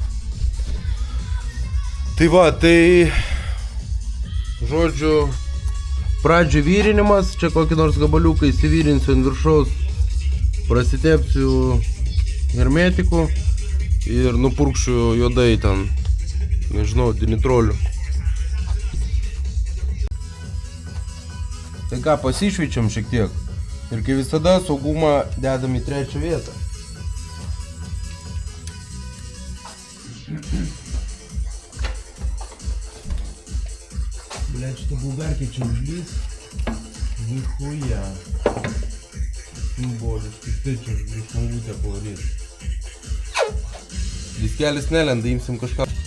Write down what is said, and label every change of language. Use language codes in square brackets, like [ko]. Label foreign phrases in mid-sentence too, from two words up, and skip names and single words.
[lt] Tai va, tai žodžiu, pradžio vyrinimas, čia kokį nors gabaliuką įsivyrinsiu ant viršaus, prasitepsiu hermetiku ir nupurkšiu juodai ten, nežinau, dinitroliu. Tai ką, pasišveičiam šiek tiek ir kaip visada saugumą dedam į trečią vietą. [ru] Блядь, что булгарки че ужлись? Нихуя. [lt] Simboliškai, tai čia žmogutė pavarys. Diskelis nelenda, imsim kažką.